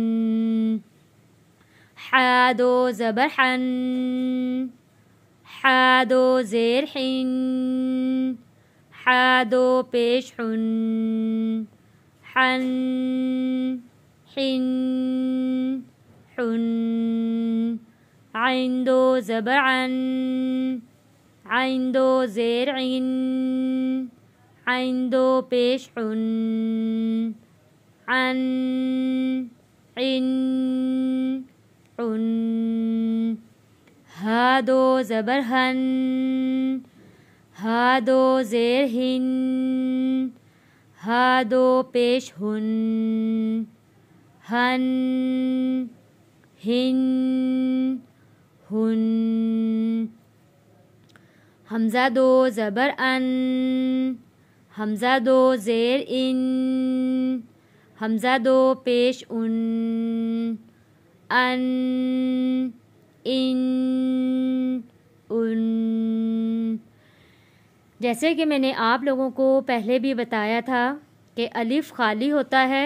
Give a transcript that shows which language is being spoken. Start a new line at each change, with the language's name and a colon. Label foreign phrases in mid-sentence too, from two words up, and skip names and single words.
Urdu: حا دو زبر حن، حا دو زیر حن، حا دو پیش حن، حن حن حن۔ عین دو زبر عن، عین دو زیر عین، عین دو پیش عن، عن عن عن۔ ہا دو زبر ہن، ہا دو زیر ہن، ہا دو پیش ہن، ہن ہن ہن۔ حمزہ دو زبر ان، حمزہ دو زیر ان، حمزہ دو پیش ان، ان ان ان۔ جیسے کہ میں نے آپ لوگوں کو پہلے بھی بتایا تھا کہ الف خالی ہوتا ہے۔